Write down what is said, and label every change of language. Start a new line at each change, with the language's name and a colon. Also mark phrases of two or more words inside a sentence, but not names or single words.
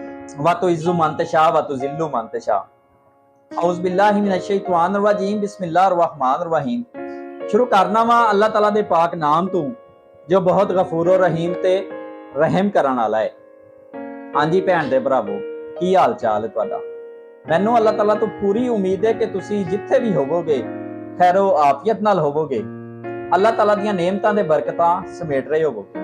Arabic: وتعز من تشاء وتذل من تشاء أعوذ بالله من الشيطان الرجيم بسم الله الرحمن الرحيم.
Punjabi: ਸ਼ੁਰੂ ਕਰਨਾ ਵਾ ਅੱਲਾਹ ਤਾਲਾ ਦੇ ਪਾਕ ਨਾਮ ਤੋਂ ਜੋ ਬਹੁਤ ਗ਼ਫ਼ੂਰ ਰਹੀਮ ਤੇ ਰਹਿਮ ਕਰਨ ਵਾਲਾ ਹੈ। ਹਾਂ ਜੀ ਭੈਣ ਦੇ ਭਰਾਵੋ, ਕੀ ਹਾਲ ਚਾਲ ਹੈ ਤੁਹਾਡਾ? ਮੈਨੂੰ ਅੱਲਾਹ ਤਾਲਾ ਤੋਂ ਪੂਰੀ ਉਮੀਦ ਹੈ ਕਿ ਤੁਸੀਂ ਜਿੱਥੇ ਭੀ ਹੋਵੋਗੇ ਖ਼ੈਰੋ ਆਫ਼ੀਅਤ ਨਾਲ ਹੋਵੋਗੇ, ਅੱਲਾਹ ਤਾਲਾ ਦੀਆਂ ਨੇਮਤਾਂ ਦੇ ਬਰਕਤਾਂ ਸਮੇਟ ਰਹੇ ਹੋਵੋਗੇ।